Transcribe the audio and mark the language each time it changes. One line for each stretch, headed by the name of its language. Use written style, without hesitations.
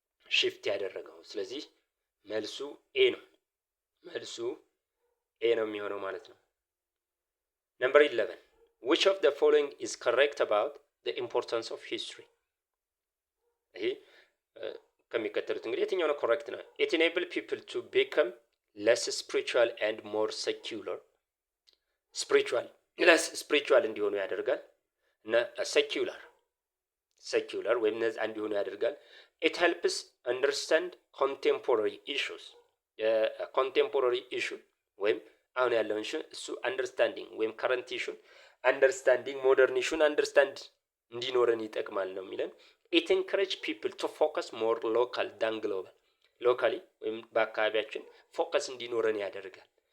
Amharic: ሽፍት ያደረገው። ስለዚህ መልሱ ኤ ነው። መልሱ ኤ ነው የሚሆነው ማለት ነው። ነምበር 11
English: which of the following is correct about the importance of history?
Amharic: ይሄ ከሚከተሉት እንግዲህ የትኛው ነው ኮሬክት ነው?
English: it enable people to become less spiritual and more secular.
Amharic: spiritual እንዲሆኑ ያደርጋል እና secular ወይም ነፃ እንዲሆኑ ያደርጋል።
English: ኢት ሄልፕስ አንደርስታንድ ኮንቴምፖራሪ ኢሹስ
Amharic: የኮንቴምፖራሪ ኢሹ ወይም አሁን ያለውን እሱ አንደርስታንዲንግ ወይም ከረንት ኢሹን አንደርስታንዲንግ ሞደርን ኢሹን አንደርስታንድ እንዲኖረን ይጠቅማል ነው የሚለን።
English: ኢት ኤንከሬጅ ፒፕል ቱ ፎከስ ሞር ሎካል ዳን ግሎባል
Amharic: ሎካሊ ወይም በአካባቢያችን ፎከስ እንዲኖረን ያደርጋል።